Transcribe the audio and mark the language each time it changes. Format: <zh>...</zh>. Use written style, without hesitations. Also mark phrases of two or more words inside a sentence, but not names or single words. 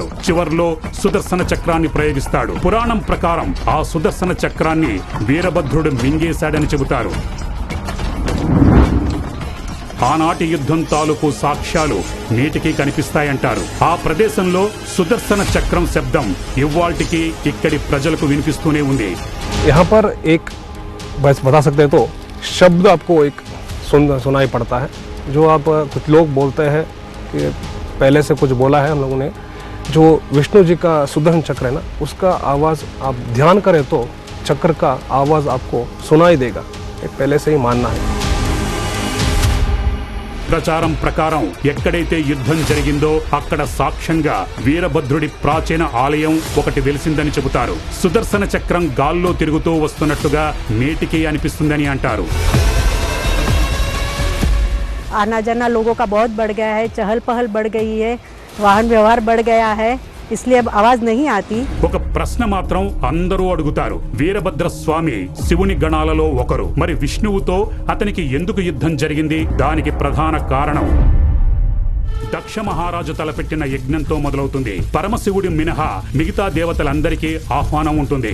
<te>చివర్లో సుదర్శన చక్రాన్ని ప్రయోగిస్తాడు. పురాణం ప్రకారం ఆ సుదర్శన చక్రాన్ని వీరభద్రుడు మింగేశాడని చెబుతారు. ఆనాటి యుద్ధం తాలూకు సాక్ష్యాలు నేటికి కనిపిస్తాయంటారు. ఆ ప్రదేశంలో సుదర్శన చక్రం శబ్దం ఇవ్వాల్టికి ఇక్కడి ప్రజలకు వినిపిస్తూనే ఉంది.</te> <hi>यहाँ पर एक बस बता सकते हैं तो शब्द आपको एक सुनाई पड़ता है, जो आप कुछ लोग बोलते हैं कि पहले से कुछ बोला है हम लोगों ने, जो विष्णु जी का सुदर्शन चक्र है ना, उसका आवाज़ आप ध्यान करें तो चक्र का आवाज़ आपको सुनाई देगा, एक पहले से ही मानना है।</hi> <te>ప్రచారం ప్రకారం ఎక్కడైతే యుద్ధం జరిగిందో అక్కడ సాక్ష్యంగా వీరభద్రుడి ప్రాచీన ఆలయం ఒకటి వెలిసిందని చెబుతారు. సుదర్శన చక్రం గాల్లో తిరుగుతూ వస్తున్నట్టుగా నేటికి అనిపిస్తుందని అంటారు.</te> <hi>आना जाना लोगों का बहुत बढ़ गया है, चहल पहल बढ़ गई है, वाहन व्यवहार बढ़ गया है, इसलिए अब आवाज नहीं आती।</hi> <te>ఒక ప్రశ్న మాత్రం అందరూ అడుగుతారు. వీరభద్ర స్వామి శివుని గణాలలో ఒకరు. మరి విష్ణువుతో అతనికి ఎందుకు యుద్ధం జరిగింది? దానికి ప్రధాన కారణం దక్ష మహారాజు తలపెట్టిన యజ్ఞంతో మొదలవుతుంది. పరమశివుడి మినహా మిగతా దేవతలందరికీ ఆహ్వానం ఉంటుంది.</te>